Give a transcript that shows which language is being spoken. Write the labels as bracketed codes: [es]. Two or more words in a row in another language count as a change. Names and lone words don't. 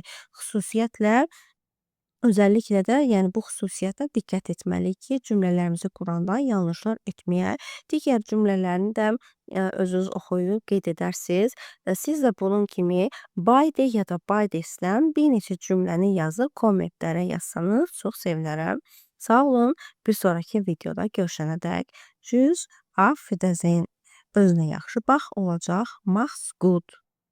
[az] Xüsusiyyətlə özəlliklə də, yəni bu xüsusiyyətə diqqət etməliyik ki, cümlələrimizi quranda yanlışlar etməyək. Digər cümlələrini də özünüz oxuyub qeyd edərsiniz. Siz də bunun kimi beide ya da Baideslə bir neçə cümləni yazıb kommentlərə yazsanız çox sevinərəm. Sağ olun. Bir sonraki videoda görüşənədək. [de] Tschüss, auf Wiedersehen. [az] Özünə yaxşı bax, olacaq. [de] Mach's gut.